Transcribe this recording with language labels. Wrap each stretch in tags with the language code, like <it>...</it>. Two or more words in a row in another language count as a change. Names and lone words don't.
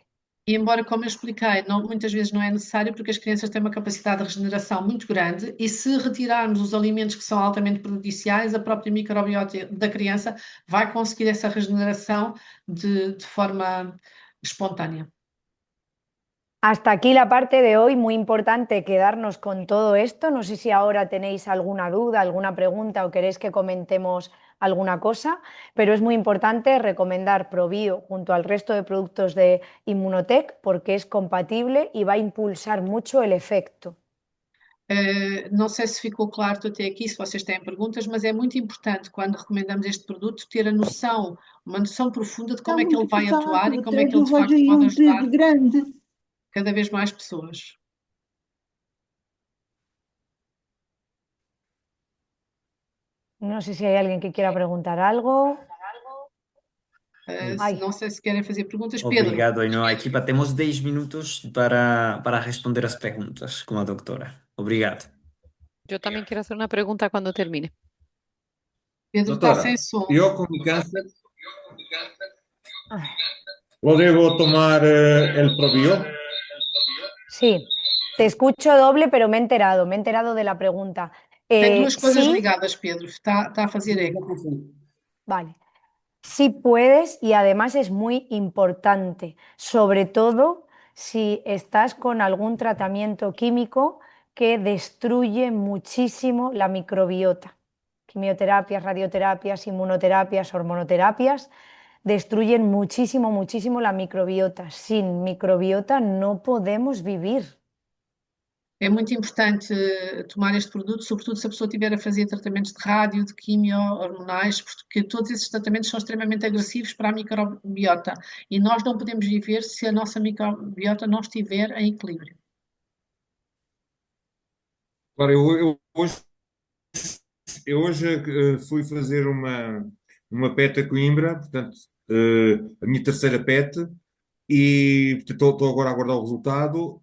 <pt>E embora, como eu expliquei, muitas vezes não é necessário porque as crianças têm uma capacidade de regeneração muito grande e se retirarmos os alimentos que são altamente prejudiciais, a própria microbiota da criança vai conseguir essa regeneração de forma espontânea.</pt> <es>Hasta aquí la parte de hoy, muy importante quedarnos con todo esto. No sé si ahora tenéis alguna duda, alguna pregunta o queréis que comentemos alguna cosa, pero es muy importante recomendar ProBio junto al resto de productos de Immunotec porque es compatible y va a impulsar mucho el efecto.</es> <pt>Não sei se ficou claro até aqui, se vocês têm perguntas, mas é muito importante quando recomendamos este produto ter a noção, uma noção profunda de Está como é que ele muito vai atuar e pesado, como é até que que ele eu de vejo facto aí pode um ajudar dedo grande. cada vez mais pessoas.</pt> <es>No sé si hay alguien que quiera preguntar algo. Ay,</es> <pt>Não sei se querem fazer perguntas. Pedro, Obrigado, Ainhoa. Equipa, temos 10 minutos para responder as perguntas com a doutora. Obrigado.</pt> <es>Yo también quiero hacer una pregunta cuando termine.</es> <pt>Pedro está sem Doutora, som. eu com câncer, ay.</pt> <es>¿lo debo tomar el Probio? Sí, te escucho doble, pero me he enterado de la pregunta.</es> <pt>Tem duas coisas</pt> <es>Sí,</es> <pt>ligadas, Pedro. Está a fazer eco.</pt> <es>vale. Sí puedes y además es muy importante, sobre todo si estás con algún tratamiento químico que destruye muchísimo la microbiota. Quimioterapias, radioterapias, inmunoterapias, hormonoterapias destruyen muchísimo, muchísimo la microbiota. Sin microbiota no podemos vivir.</es> <pt>É muito importante tomar este produto, sobretudo se a pessoa estiver a fazer tratamentos de rádio, de quimio, hormonais, porque todos esses tratamentos são extremamente agressivos para a microbiota e nós não podemos viver se a nossa microbiota não estiver em equilíbrio. Claro, eu hoje fui fazer uma PET a Coimbra, portanto, a minha terceira PET, e estou agora a aguardar o resultado.</pt>